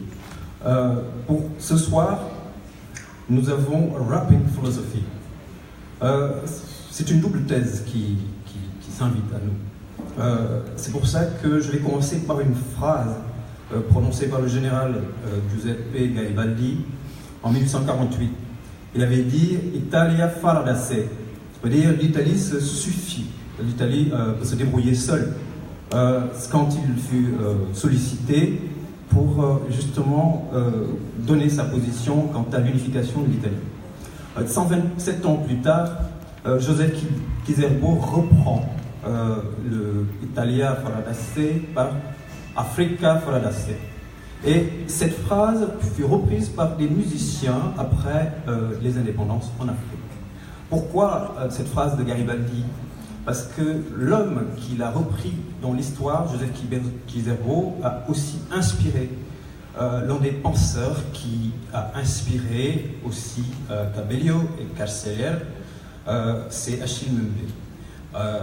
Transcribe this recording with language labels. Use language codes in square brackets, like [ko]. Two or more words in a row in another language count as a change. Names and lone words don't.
[fr] Pour ce soir, nous avons Rapping Philosophy. C'est une double thèse qui s'invite à nous. C'est pour ça que je vais commencer par une phrase prononcée par le général Giuseppe Garibaldi en 1848. Il avait dit « [it] Italia farà da sé », [fr] c'est-à-dire l'Italie se suffit, l'Italie peut se débrouiller seule. Quand il fut sollicité pour justement donner sa position quant à l'unification de l'Italie. 127 ans plus tard, Joseph Kizerbo reprend le [it] Italia farà da sé [fr] par [it] Africa farà da sé. [fr] Et cette phrase fut reprise par des musiciens après les indépendances en Afrique. Pourquoi cette phrase de Garibaldi? Parce que l'homme qui l'a repris dans l'histoire, Joseph Kizerbo, a aussi inspiré l'un des penseurs qui a inspiré aussi Cabello et Carceller, c'est Achille Mbembe.